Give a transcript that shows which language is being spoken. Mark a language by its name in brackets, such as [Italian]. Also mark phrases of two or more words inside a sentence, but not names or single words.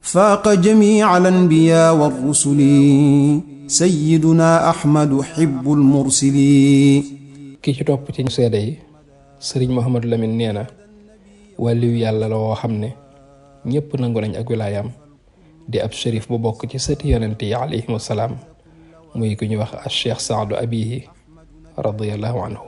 [Arabic] فاق جميع الأنبياء والرسل سيدنا أحمد حب المرسلين. [Wolof] ki ci topp ci ñu seede yi sëriñ Mouhamadou Lamine nee na wàlliyu yàlla la woo xam ne ñépp nangu nañ ak wilaayam di ab shérif bu bokk ci sëti yonent yi [Arabic] عليهم السلام [Wolof] muy ku ñuy wax al cheikh Saadu Abihi [Arabic] رضي الله عنه.